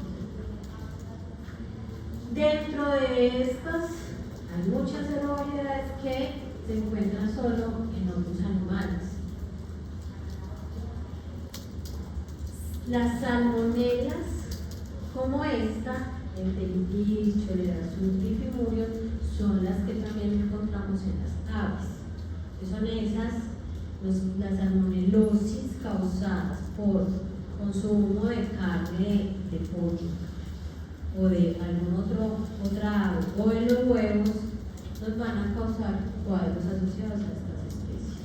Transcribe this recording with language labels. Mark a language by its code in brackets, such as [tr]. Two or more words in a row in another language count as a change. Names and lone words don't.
[es] Dentro de estas hay muchas serovariedades que se encuentran solo en otros animales. Las salmonellas, como esta, enteritis, choleracio, tifimurio, son las que también encontramos en las aves. Que son esas, las salmonelosis causadas por consumo de carne de pollo o de algún otra ave o de los huevos, nos van a causar cuadros asociados a estas especies.